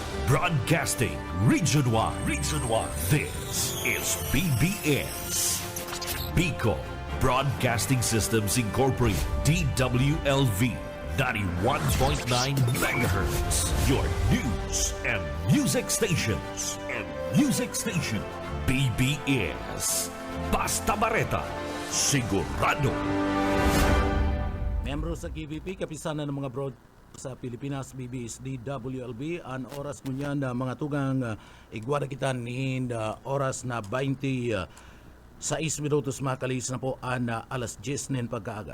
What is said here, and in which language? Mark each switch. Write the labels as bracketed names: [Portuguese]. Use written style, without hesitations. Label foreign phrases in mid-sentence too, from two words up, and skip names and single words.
[English] Broadcasting Region 1. Region 1. This is BBS. Bicol Broadcasting Systems Incorporated. DWLV. 91.9 megahertz. Your news and music stations. BBS. Basta Bareta. [Bikol] Sigurado. Membro sa KBP, kapisanan ng mga broad sa Pilipinas, BBS DWLB, ang oras mo niyan na mga tugang igwada kita ni oras na 26 minutos makalis na po ang alas 10 ng pagkaaga.